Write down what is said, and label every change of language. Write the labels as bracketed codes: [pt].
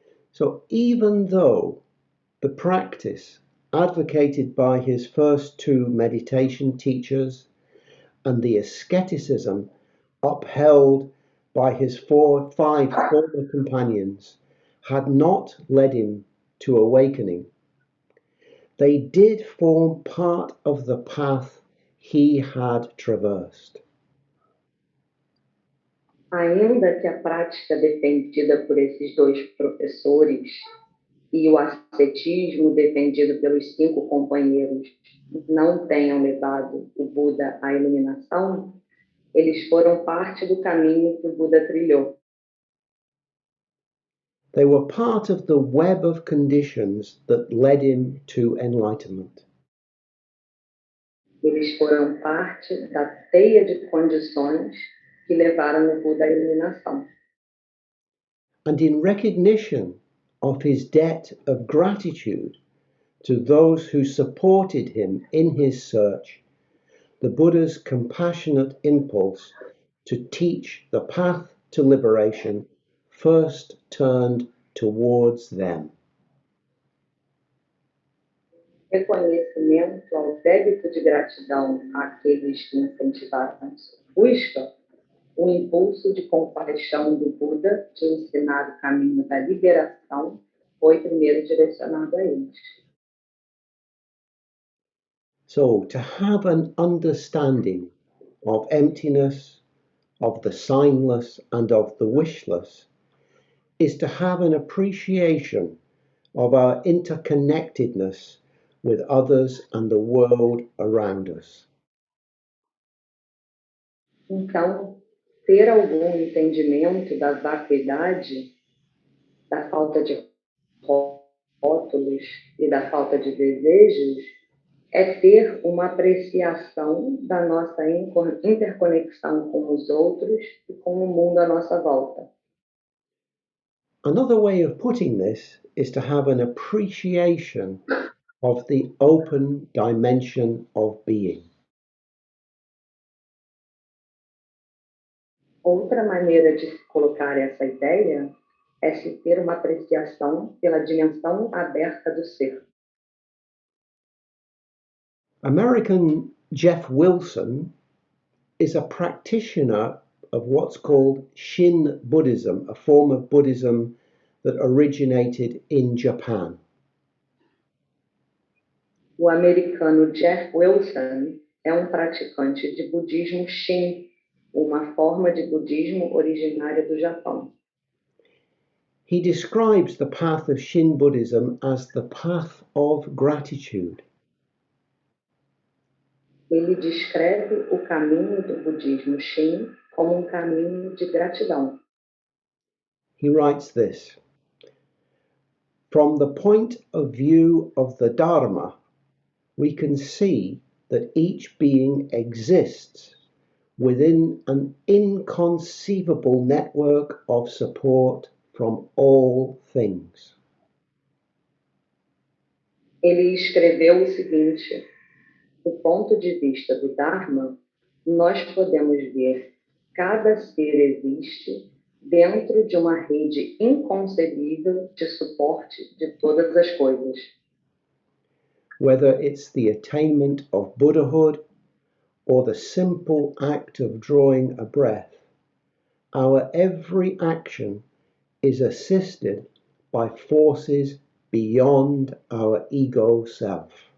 [en] So even though the practice advocated by his first 2 meditation teachers and the asceticism upheld by his 5 former companions had not led him to awakening, they did form part of the path he had traversed. [pt] Ainda que a prática defendida por esses 2 professores e o ascetismo defendido pelos 5 companheiros não tenham levado o Buda à iluminação, eles foram parte do caminho que o Buda trilhou. [en] They were part of the web of conditions that led him to enlightenment. [pt] Eles foram parte da teia de condições que levaram o Buda à iluminação. [en] And in recognition of his debt of gratitude to those who supported him in his search, the Buddha's compassionate impulse to teach the path to liberation first turned towards them. [pt] Reconhecimento ao débito de gratidão àqueles que incentivaram sua busca, o impulso de compaixão do Buda de ensinar o caminho da liberação foi primeiro direcionado a eles. [en] So, to have an understanding of emptiness, of the signless, and of the wishless is to have an appreciation of our interconnectedness with others and the world around us. [pt] Então, ter algum entendimento da vacuidade, da falta de rótulos e da falta de desejos, é ter uma apreciação da nossa interconexão com os outros e com o mundo à nossa volta. [en] Another way of putting this is to have an appreciation of the open dimension of being. [pt] Outra maneira de se colocar essa ideia é se ter uma apreciação pela dimensão aberta do ser. [en] American Jeff Wilson is a practitioner of what's called Shin Buddhism, a form of Buddhism that originated in Japan. [pt] O americano Jeff Wilson é um praticante de budismo Shin, uma forma de budismo originária do Japão. [en] He describes the path of Shin Buddhism as the path of gratitude. [pt] Ele descreve o caminho do budismo Shin como um caminho de gratidão. [en] He writes this: from the point of view of the Dharma, we can see that each being exists within an inconceivable network of support from all things. [pt] Ele escreveu o seguinte: do ponto de vista do Dharma, nós podemos ver cada ser existe dentro de uma rede inconcebível de suporte de todas as coisas. [en] Whether it's the attainment of Buddhahood or the simple act of drawing a breath, our every action is assisted by forces beyond our ego self.